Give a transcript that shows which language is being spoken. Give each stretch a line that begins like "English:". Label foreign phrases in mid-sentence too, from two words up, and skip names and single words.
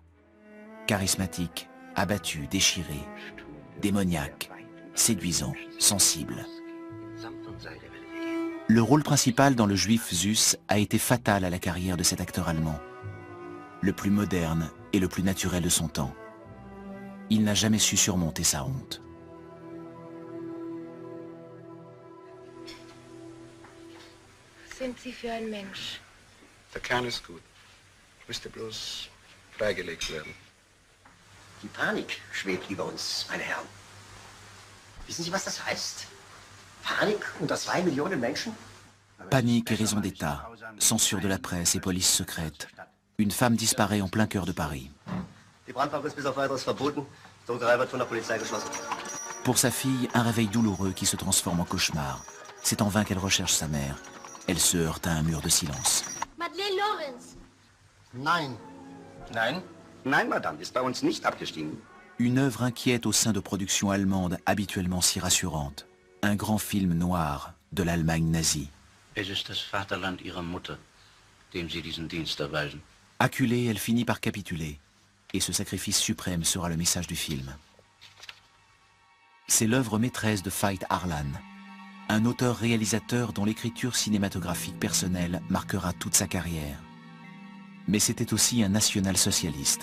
French: Charismatique, abattu, déchiré, démoniaque, séduisant, sensible. Le rôle principal dans Le Juif Zus a été fatal à la carrière de cet acteur allemand. Le plus moderne et le plus naturel de son temps. Il n'a jamais su surmonter sa honte.
German: Sind Sie für ein Mensch? Der Kern ist gut. Müsste bloß freigelegt werden. Die Panik schwebt über uns, meine Herren. Wissen Sie, was das heißt? Panik unter 2 Millionen Menschen?
French: Panique et raison d'État, censure de la presse et police secrète. Une femme disparaît en plein cœur de Paris.
German: Die Brandmauer ist bis auf weiteres verboten. Die Druckerei wird von der Polizei geschlossen.
French: Pour sa fille, un réveil douloureux qui se transforme en cauchemar. C'est en vain qu'elle recherche sa mère. Elle se heurte à un mur de silence. Madeleine Lorenz.
German: Nein. Nein? Nein, Madame, ist bei uns nicht abgestiegen.
French: Une œuvre inquiète au sein de productions allemandes habituellement si rassurantes. Un grand film noir de l'Allemagne nazie.
German: Es ist das Vaterland ihrer Mutter, dem sie diesen Dienst erweisen.
French: Acculée, elle finit par capituler. Et ce sacrifice suprême sera le message du film. C'est l'œuvre maîtresse de Veit Harlan, un auteur-réalisateur dont l'écriture cinématographique personnelle marquera toute sa carrière. Mais c'était aussi un national-socialiste.